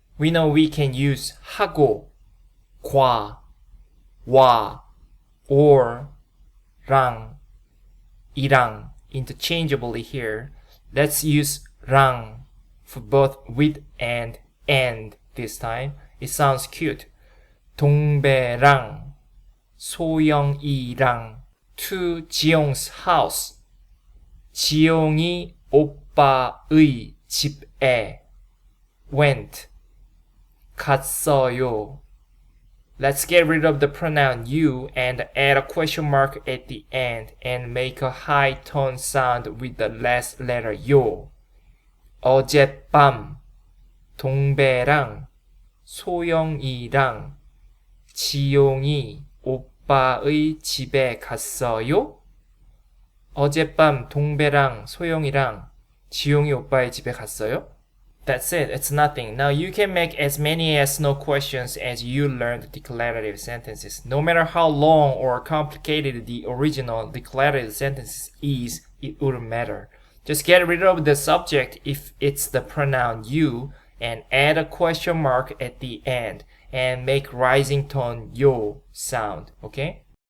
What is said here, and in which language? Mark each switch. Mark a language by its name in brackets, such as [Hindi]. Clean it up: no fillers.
[English] We know we can use 하고, 과, 와, or 랑, 이랑 interchangeably here. Let's use 랑 for both with and this time. It sounds cute. 동배랑 소영이랑 to 지용's house. [Korean] 지용이 오빠의 집에 [English] went. [Korean] 갔어요. [English] Let's get rid of the pronoun you and add a question mark at the end and make a high tone sound with the last letter 요. [Korean] 어젯밤 동배랑 소영이랑 지용이 오빠의 집에 갔어요? 어젯밤 동배랑 소영이랑 지용이 오빠의 집에 갔어요? [English] That's it. It's nothing. Now you can make as many yes/no questions as you learned declarative sentences. No matter how long or complicated the original declarative sentence is, it wouldn't matter. Just get rid of the subject if it's the pronoun you and add a question mark at the end and make rising tone yo sound, okay?